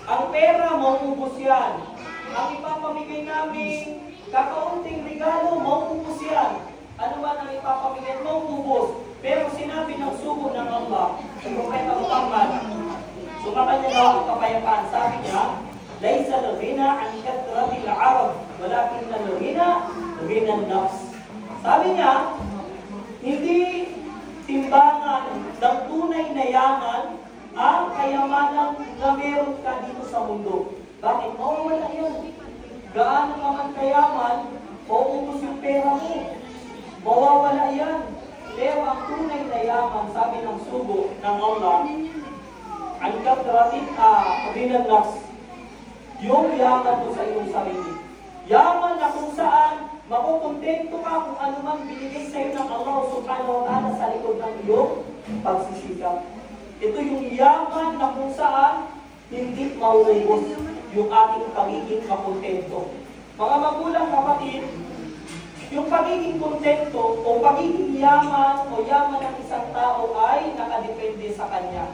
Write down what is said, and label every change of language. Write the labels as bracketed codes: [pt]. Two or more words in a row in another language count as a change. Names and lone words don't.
[tl] Ang pera, mauubos yan. ang ipapamigay namin kakaunting regalo, mauubos yan. Ano man ang ipapamigay, mauubos. Pero sinabi ng sugo ng Allah, sa Propeta Muhammad, sumakan niya daw ang kapayapaan. Sabi niya, [ar] ليس الغنى عن كثرة العرب، ولكن الغنى غنى النفس. [tl] Sabi niya, hindi timbangan ng tunay na yaman ang kayamanan na meron ka dito sa mundo. Bakit? Mawawala yun. Gaano ka man kayaman, mauubos yung pera mo. Mawawala yan. Pero ang tunay na yaman, sabi ng sugo ng Allah, ang katratit rinanaks, yung yaman mo sa iyong sarili. Yaman na kung saan makukontento ka kung ano man binigay sa iyo ng Allah [ar] سبحانه وتعالى [tl] sa likod ng iyong pagsisikap. Ito yung yaman na kung saan hindi mauubos yung ating pagiging makontento. Mga magulang kapatid, yung pagiging kontento o pagiging yaman o yaman ng isang tao ay nakadepende sa kanya.